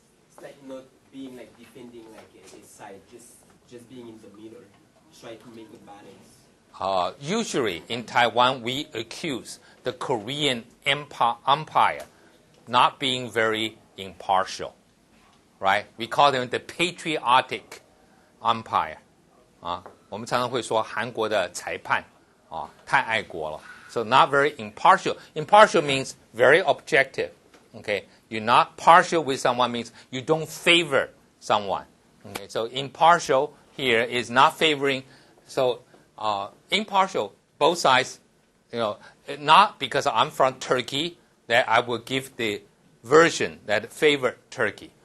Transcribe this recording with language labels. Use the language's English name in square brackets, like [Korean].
[English] It's like not being like defending like a side, just being in the middle, try to make a balance. Usually in Taiwan, we accuse the Korean Empire not being very impartial, right? We call them the patriotic empire. [Chinese] 我们常常会说韩国的裁判太爱国了. [English] So not very impartial. Impartial means very objective. Okay, you're not partial with someone means you don't favor someone. Okay, so impartial here is not favoring. So impartial, both sides, not because I'm from Turkey that I will give the version that favor Turkey.